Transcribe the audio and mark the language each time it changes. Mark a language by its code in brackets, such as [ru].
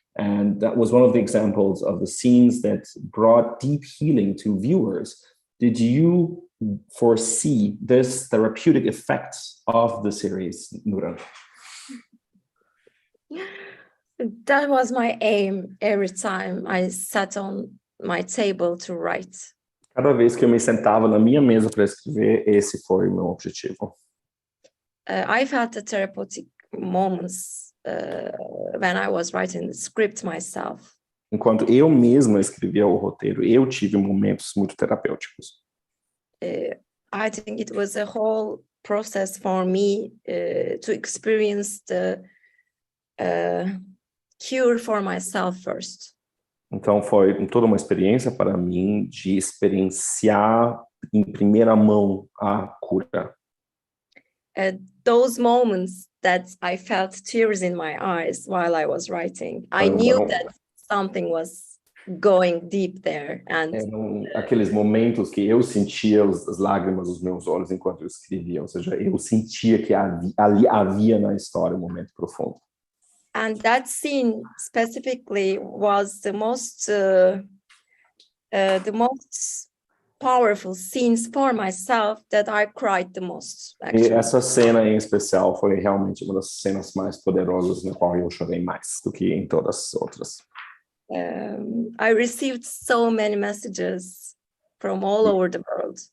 [en] And that was one of the examples of the scenes that brought deep healing to viewers. Did you foresee this therapeutic effect of the series, Nuran? That was my aim every time I sat on my table to write. [pt] Cada vez que eu me sentava na minha mesa para escrever, esse foi o meu objetivo. [en] I felt the therapeutic moments when I was writing the script myself. [pt] Enquanto eu mesma escrevia o roteiro, eu tive momentos muito terapêuticos. [en] I think it was a whole process for me to experience the cure for myself first. [pt] Então foi toda uma experiência para mim de experienciar em primeira mão a cura. [en] Those moments that I felt tears in my eyes while I was writing, I knew that something was going deep there. And [pt] eram aqueles momentos que eu sentia as lágrimas nos meus olhos enquanto eu escrevia, ou seja, eu sentia que ali havia na história um momento profundo. [en] And that scene specifically was the most powerful scenes for myself that I cried the most. Actually. [pt] E essa cena em especial foi realmente uma das cenas mais poderosas na qual eu chorei mais do que em todas as outras. [en] I received so many messages from all over the world.